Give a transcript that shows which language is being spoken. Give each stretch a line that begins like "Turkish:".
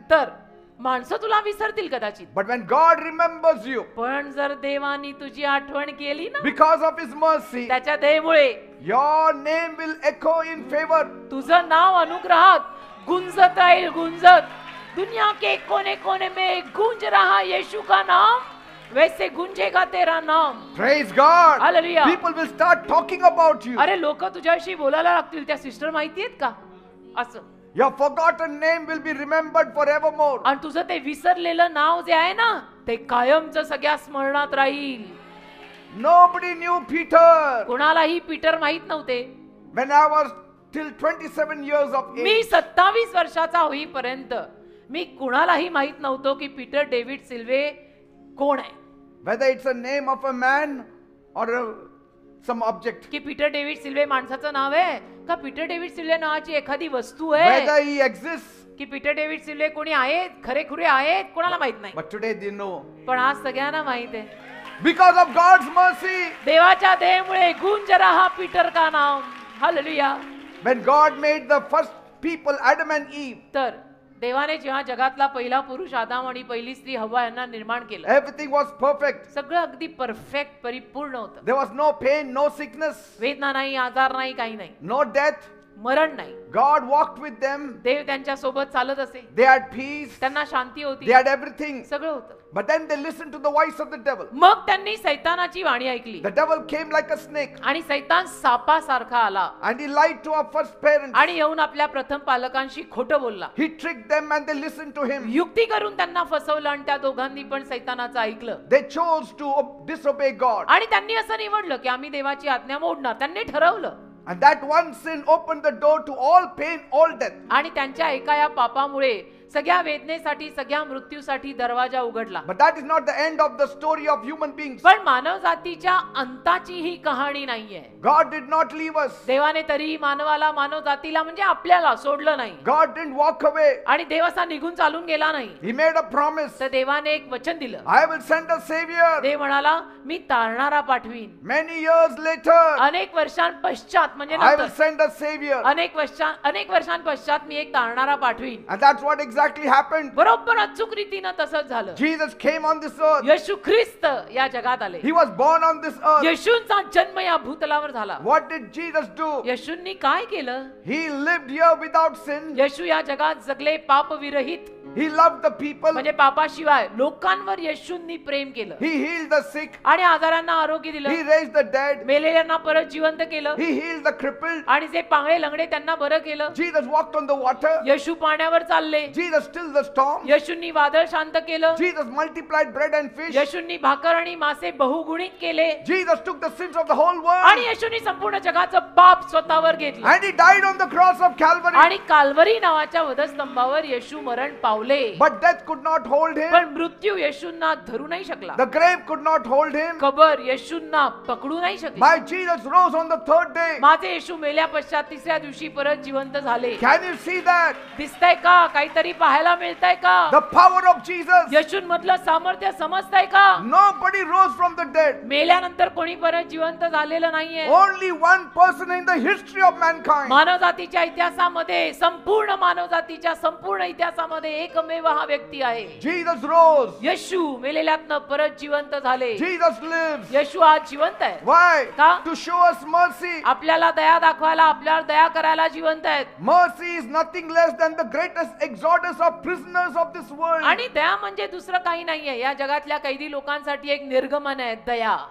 Marathi: तर माणसं तुला विसरतील कदाचित,
English: But when God remembers you
Marathi: पण जर देवानी तुझी आठवण केली ना,
English: because of His mercy,
Marathi: त्याच्या दयेमुळे
English: your name will echo in favor.
Marathi: तुझं नाव अनुग्रहात गुंजत राहील, गुंजत.
Hindi: दुनिया के कोने कोने में गूंज रहा यीशु का नाम, वैसे गुंजेगा तेरा नाम.
English: Praise God. Hallelujah. People will start talking about you.
Marathi: अरे लोक तुझ्याविषयी बोलायला लागतील, त्या सिस्टर माहितीयेत का असं.
English: Your forgotten name will be remembered forevermore.
Marathi: आणि तुझं ते विसरलेलं नाव जे आहे ना, ते कायमचं सगळ्या स्मरणात राहील.
English: Nobody knew Peter.
Marathi: कोणालाही पीटर माहित नव्हते.
English: When I was till 27 years of
Marathi: मी
English: age,
Marathi: 27 वर्षाचा होईपर्यंत मी कुणालाही माहित नव्हतो की पीटर डेव्हिड सिल्वे कोण आहे.
English: whether it's a name of a man or some object,
Marathi: की पीटर डेव्हिड सिल्वे माणसाचं नाव आहे का पीटर डेव्हिड सिल्वे नावाची एखादी वस्तू आहे,
English: whether he exists.
Marathi: की पीटर डेव्हिड सिल्वे कोणी आहेत, खरेखुरे आहेत, कोणाला माहित नाही.
English: But today they know.
Marathi: पण आज सगळ्यांना माहित आहे.
English: Because of God's mercy.
Marathi: देवाच्या दयेमुळे
Hindi: गुंज रहा पीटर का नाम.
Marathi: Hallelujah.
English: When God made the first people, Adam and Eve,
Marathi: तर देवाने जेव्हा जगातला पहिला पुरुष आदाम आणि पहिली स्त्री हव्वा यांना निर्माण केलं,
English: everything was perfect.
Marathi: सगळं अगदी परफेक्ट परिपूर्ण होतं.
English: There was no pain, no sickness,
Marathi: वेदना नाही, आजार नाही, काही नाही,
English: no death.
Marathi: मरण नाही.
English: God walked with them.
Marathi: देव त्यांच्या सोबत चालत असे,
English: They had peace.
Marathi: त्यांना शांती होती,
English: They had everything.
Marathi: सगळं होतं.
English: But then they listened to the voice of the devil.
Marathi: मग त्यांनी सैतानाची वाणी ऐकली
English: The devil came like a snake
Marathi: आणि सैतान सापासारखा आला
English: and he lied to our first parents.
Marathi: आणि येऊन आपल्या प्रथम पालकांशी खोटं बोलला.
English: He tricked them and they listened to him.
Marathi: युक्ती करून त्यांना फसवलं आणि त्या दोघांनी पण सैतानाचं ऐकलं.
English: They chose to disobey God.
Marathi: आणि त्यांनी असं निवडलं की आम्ही देवाची आज्ञा मोडणार. त्यांनी ठरवलं.
English: And that one sin opened the door to all pain, all death.
Marathi: आणि त्यांच्या एका या पापामुळे सगळ्या वेदनेसाठी, सगळ्या मृत्यूसाठी दरवाजा उघडला.
English: But that is not the end of the story of human beings.
Marathi: पण मानव जातीच्या अंताची ही कहाणी नाहीये.
English: God did not leave us.
Marathi: देवाने तरी मानवाला, मानव जातीला म्हणजे आपल्याला सोडलं नाही.
English: God didn't walk away.
Marathi: आणि देव असा निघून चालून गेला नाही.
English: He made a promise.
Marathi: तर देवाने एक वचन दिलं.
English: I will send a savior.
Marathi: देव म्हणाला मी तारणारा पाठवीन.
English: Many years later,
Marathi: अनेक वर्षांपश्चात म्हणजे
English: I will
Marathi: नंतर,
English: send a savior.
Marathi: अनेक वर्षांपश्चात मी एक तारणारा पाठवीन.
English: And that's what exactly happened.
Marathi: बरोबर अचूक रीतीनं तसंच झालं.
English: Jesus came on this earth.
Marathi: येशू ख्रिस्त या जगात आले.
English: He was born on this earth.
Marathi: येशूंचा जन्म या भूतलावर झाला.
English: What did Jesus do?
Marathi: येशूंनी काय केलं?
English: He lived here without sin.
Marathi: येशू या जगात जगले पाप विरहित.
English: He loved the people.
Marathi: म्हणजे पापाशिवाय लोकांवर येशूंनी प्रेम केलं.
English: He healed the sick.
Marathi: आणि आजारांना आरोग्य
English: He
Marathi: दिलं.
English: raised the dead.
Marathi: मेलेल्यांना परत जिवंत केलं.
English: He healed the crippled.
Marathi: आणि जे पांगळे लंगडे त्यांना बरं केलं.
English: Jesus walked on the water.
Marathi: येशू पाण्यावर चालले.
English: Jesus stilled the storm.
Marathi: येशूंनी वादळ शांत केलं.
English: Jesus multiplied bread and fish.
Marathi: येशूंनी भाकर आणि मासे बहुगुणित केले.
English: Jesus took the sins of the whole
Marathi: आणि
English: world.
Marathi: येशूंनी संपूर्ण जगाचं पाप स्वतःवर घेतलं.
English: And he died on the cross of Calvary.
Marathi: आणि काल्वरी नावाच्या वधस्तंभावर येशू मरण पावले.
English: But death could not hold him.
Marathi: पण मृत्यू येशूंना धरू नाही शकला.
English: The grave could not hold him.
Marathi: कबर येशूंना पकडू नाही शकली.
English: My Jesus rose on the third day.
Marathi: माझे येशू मेल्या पश्चात तिसऱ्या दिवशी परत जिवंत झाले.
English: Can you see that?
Marathi: दिसतंय का? काहीतरी पाहायला मिळतंय का?
English: The power of Jesus.
Marathi: येशूंमधलं सामर्थ्य समजतंय का?
English: Nobody rose from the dead.
Marathi: मेल्यानंतर कोणी परत जिवंत झालेलं नाहीये.
English: Only one person in the history of mankind.
Marathi: मानव जातीच्या इतिहासामध्ये, संपूर्ण मानव जातीच्या संपूर्ण इतिहासामध्ये एकमेव हा व्यक्ती आहे.
English: Jesus rose.
Marathi: येशू मेलेल्यातनं परत जिवंत झाले.
English: Jesus lives.
Marathi: येशू आज जिवंत आहे.
English: Why?
Marathi: का?
English: To show us mercy.
Marathi: आपल्याला दया दाखवायला, आपल्यावर दया करायला जिवंत आहेत.
English: Mercy is nothing less than the greatest exodus of prisoners of this world.
Marathi: आणि दया म्हणजे दुसरं काही नाहीये. या जगातल्या कैदी लोकांसाठी एक निर्गमन आहे दया.